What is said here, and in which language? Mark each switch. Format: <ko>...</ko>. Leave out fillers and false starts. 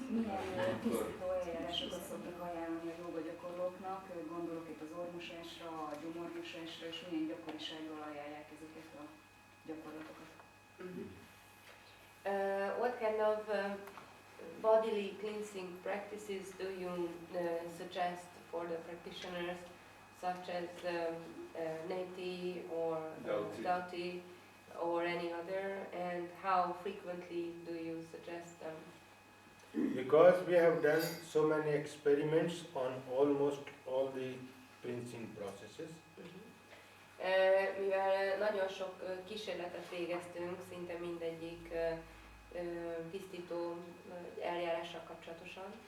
<hu>Milyen tisztító eljárásokat szoktak ajánlani a joga gyakorlóknak? Gondolok itt az orrmosásra, a gyomormosásra, és milyen gyakorisággal ajánlják ezeket a gyakorlatokat?</hu> <en>What kind of bodily cleansing practices do you suggest for the practitioners, such as neti or Dhauti. dhauti, or any other, and how frequently do you suggest them? Because we have done so many experiments on almost all the cleansing processes,</en> <hu>Mivel nagyon sok kísérletet végeztünk, szinte mindegyik tisztító eljárással kapcsolatosan.</hu>